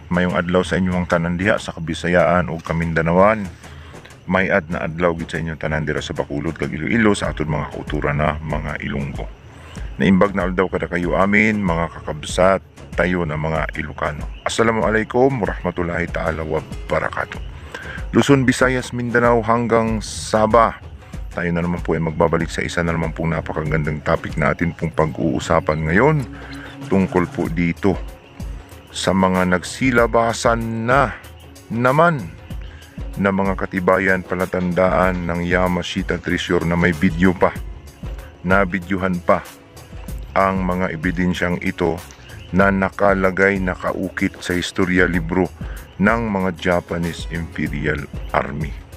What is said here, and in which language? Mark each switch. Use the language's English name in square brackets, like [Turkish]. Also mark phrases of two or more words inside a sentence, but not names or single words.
[Cebuano] Mayong adlaw sa inyong tanandiha sa Kabisayaan o Kamindanawan. [Hiligaynon] May na adlaw gid sa inyong tanandira sa Bacolod kag Iloilo sa aton mga kauturan na mga Ilonggo. [Iloko] Naimbag na aldaw kada kayo amin mga kakabsat tayo na mga Ilocano. [Arabic] السلام عليكم ورحمة الله تعالى وبركاته. [Filipino] Luzon, Visayas, Mindanao hanggang Sabah. Tayo na naman po ay magbabalik sa isa na naman pong napakagandang topic natin pong pag-uusapan ngayon, tungkol po dito sa mga nagsilabasan na naman na mga katibayan, palatandaan ng Yamashita Treasure na may video pa, nabidyohan pa ang mga ebidensyang ito na nakalagay, nakaukit sa historia libro ng mga Japanese Imperial Army.